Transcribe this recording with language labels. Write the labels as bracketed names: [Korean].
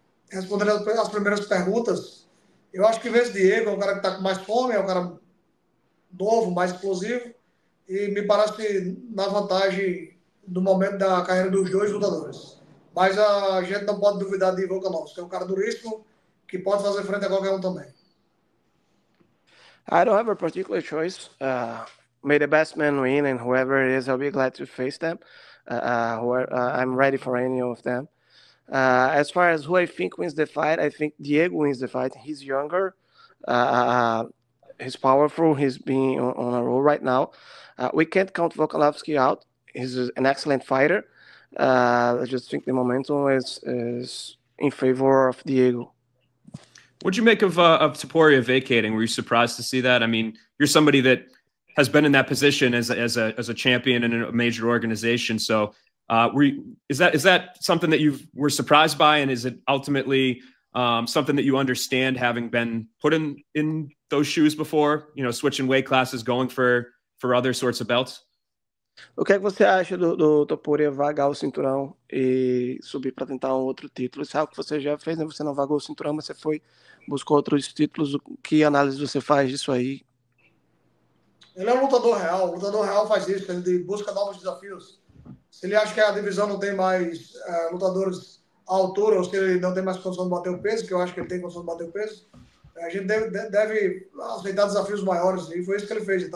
[Portuguese] Respondendo as primeiras perguntas, eu acho que vence Diego, é um cara que está com mais fome, é um cara novo, mais explosivo, e me parece na vantagem do momento da carreira dos dois lutadores. Mas a gente não pode duvidar de Volkanovski, que é um cara duríssimo, que pode fazer frente a qualquer um também. [English] I don't have a particular choice. May the best man win, and whoever it is, I'll be glad to face them. I'm ready for any of them. As far as who I think wins the fight, I think Diego wins the fight. He's younger. He's powerful. He's being on a roll right now. We can't count Volkanovski out. He's an excellent fighter. I just think the momentum is in favor of Diego. What'd you make of Topuria vacating? Were you surprised to see that? I mean, you're somebody that has been in that position as a champion in a major organization. So, is that something that you were surprised by, and is it ultimately something that you understand, having been put in those shoes before? You know, switching weight classes, going for other sorts of belts. [Portuguese] O que é que você acha do Topuria vagar o cinturão e subir para tentar um outro título? Isso é algo que você já fez, né? Você não vagou o cinturão, mas você buscou outros títulos. Que análise você faz disso aí? Ele é um lutador real. O lutador real faz isso, ele busca novos desafios. Se ele acha que a divisão não tem mais lutadores à altura, ou se ele não tem mais condição de bater o peso, que eu acho que ele tem condição de bater o peso, a gente deve aceitar desafios maiores, e foi isso que ele fez.